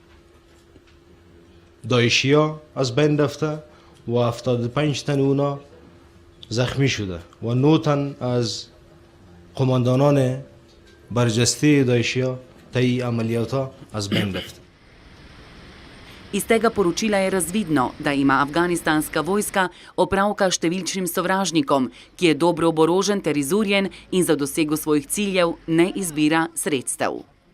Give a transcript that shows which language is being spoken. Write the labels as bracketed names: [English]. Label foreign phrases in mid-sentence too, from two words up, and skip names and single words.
[Persian] داعشیا از بین رفته و 75 تن اونا زخمی شده و 9 تن از قماندانان برجسته داعشیا طی عملیاتا از بین رفته. [Slovenian] Iz tega poročila je razvidno, da ima afganistanska vojska opravka s številčnim sovražnikom, ki je dobro oborožen ter izurjen in za dosego svojih ciljev ne izbira sredstev.